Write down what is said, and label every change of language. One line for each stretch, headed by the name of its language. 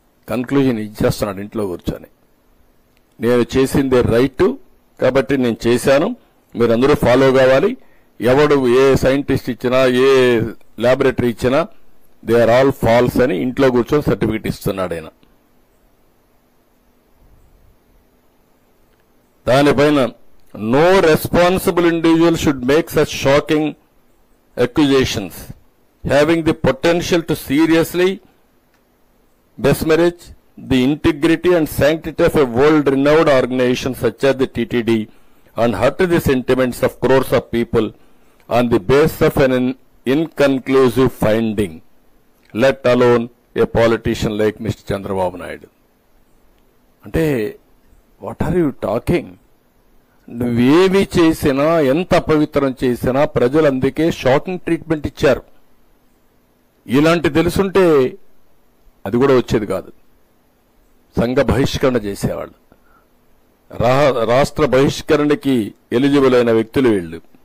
Telugu: Conclusion ఇచ్చేస్తున్నాడు ఇంట్లో కూర్చొని. నేను చేసిందే రైట్ కాబట్టి నేను చేశాను, మీరందరూ ఫాలో కావాలి. ఎవడు ఏ సైంటిస్ట్ ఇచ్చినా ఏ ల్యాబొరేటరీ ఇచ్చినా దే ఆర్ ఆల్ ఫాల్స్ అని ఇంట్లో కూర్చొని సర్టిఫికెట్ ఇస్తున్నాడు ఆయన. దానిపైన
English: No responsible individual should make such shocking accusations having the potential to seriously besmirch the integrity and sanctity of a world-renowned organization such as the TTD and hurt the sentiments of crores of people on the basis of an inconclusive finding, let alone a politician like Mr. Chandrababu Naidu.
Telugu: అంటే
English: what are you talking?
Telugu: నువ్వేమి చేసినా ఎంత అపవిత్రం చేసినా ప్రజలు అందుకే shocking treatment ఇచ్చారు. ఇలాంటి తెలుసుంటే అది కూడా వచ్చేది కాదు. సంఘ బహిష్కరణ చేసేవాళ్ళు, రాష్ట్ర బహిష్కరణకి ఎలిజిబుల్ అయిన వ్యక్తులు వీళ్ళు.